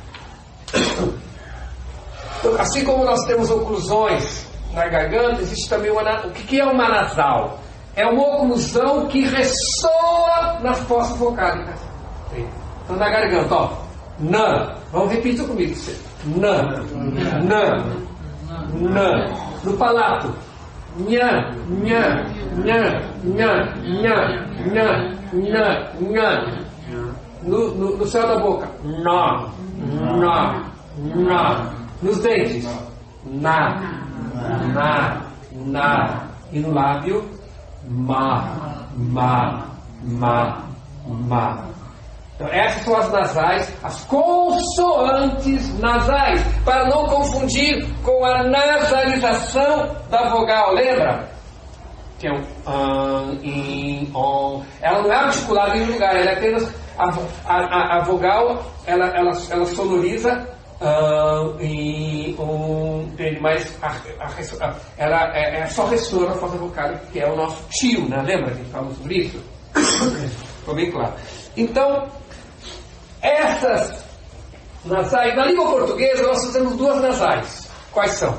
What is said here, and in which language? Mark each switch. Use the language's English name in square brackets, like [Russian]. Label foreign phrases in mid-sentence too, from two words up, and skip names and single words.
[Portuguese] Então, assim como nós temos oclusões na garganta, existe também o que é uma nasal? É uma oclusão que ressoa nas fossas vocálicas. Então na garganta, ó, nã. Vamos repetir comigo. Nã, nã, nã. No palato, nhã, nhã, nhã, nhã, nhã, nhã, nhã, nhã. No céu da boca, nó, nó, nó. Nos dentes, na, na. E no lábio, ma. Então essas são as nasais, as consoantes nasais, para não confundir com a nasalização da vogal, lembra? Que é um an, in, on. Ela não é articulada em um lugar, ela é apenas a vogal, ela sonoriza in, on, entende? Mas ela é só ressoa na fossa vocal, que é o nosso tio, né? Lembra que a gente falou sobre isso? Ficou bem claro. Então, essas nasais, na língua portuguesa nós fazemos duas nasais. Quais são?